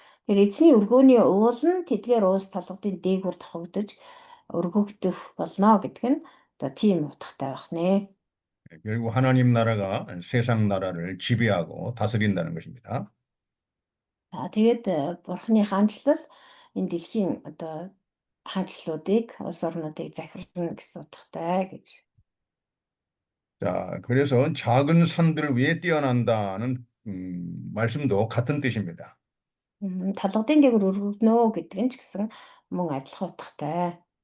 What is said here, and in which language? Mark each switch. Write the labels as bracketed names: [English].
[Mongolian] Тэр эзний өргөөний уул нь тэдгээр уус толгодын дээгүүр тохогдож өргөгдөх болно гэдэг нь одоо тийм утгатай байх нэ. [Korean] 결국 하나님 나라가 세상 나라를 지배하고 다스린다는 것입니다. [Mongolian] Тэгээд Бурхны хаанчлал энэ дэлхийн одоо хаанчлалуудыг улс орнуудыг захирна гэсэн утгатай гэж. [Korean] 자, 그래서 작은 산들 위에 뛰어난다는 말씀도 같은 뜻입니다. [Mongolian] Толгодын дээгүүр өргөгднө гэдэг нь ч гэсэн мөн адилхан утгатай.